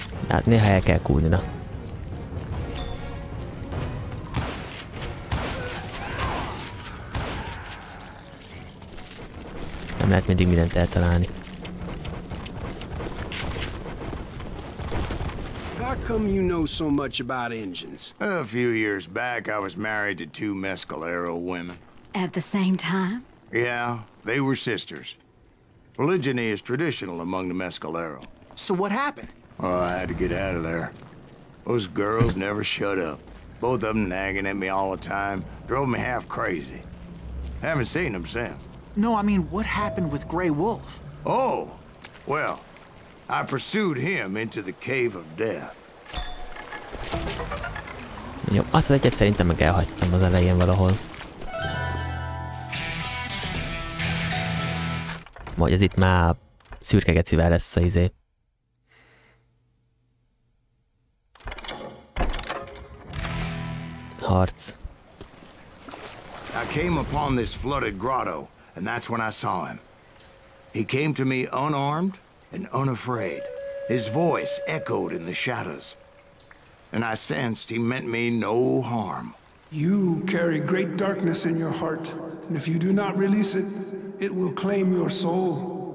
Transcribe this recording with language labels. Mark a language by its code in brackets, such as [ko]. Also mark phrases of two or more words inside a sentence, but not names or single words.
[hu] Hát néha el kell kúrni, na. Nem lehet mindig mindent eltalálni. [en] How come you know so much about engines? A few years back, I was married to 2 Mescalero women. At the same time? Yeah, they were sisters. Polygyny is traditional among the Mescalero. So what happened? Oh, I had to get out of there. Those girls never shut up. Both of them nagging at me all the time. Drove me half crazy. Haven't seen them since. No, I mean, what happened with Grey Wolf? Oh, well, I pursued him into the Cave of Death. [hu] Jó, azt az egyet szerintem meg elhagytam az elején valahol. Vagy ez itt már szürke gecivel lesz a izé. Harc. [en] I came upon this flooded grotto, and that's when I saw him. He came to me unarmed and unafraid. His voice echoed in the shadows, and I sensed he meant me no harm. You carry great darkness in your heart, and if you do not release it, it will claim your soul.